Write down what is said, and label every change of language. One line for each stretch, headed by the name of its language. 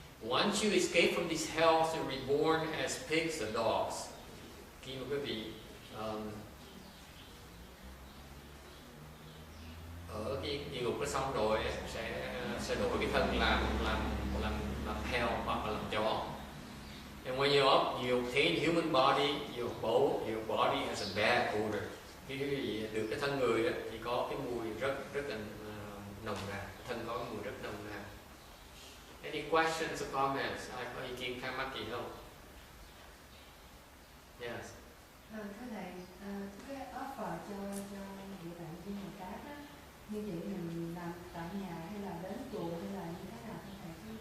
English: Once you escape from these hells, you're reborn as pigs or dogs.
Vietnamese: Khi mà quý vị ở cái địa ngục nó xong rồi sẽ đổi cái thân làm heo hoặc là làm chó.
English: And when you obtain human body, your body has a bad odor.
Vietnamese: Khi quý vị được cái thân người đó, thì có cái mùi rất là nồng nàn, thân có cái mùi rất nồng nàn.
English: Any questions or comments?
Vietnamese: Ai có ý kiến thắc mắc gì không?
English: Yes.
Vietnamese: Thưa thầy, cái offer cho Địa Tạng Bồ Tát á, như vậy mình làm tại nhà hay là đến chùa hay là như thế nào thưa thầy?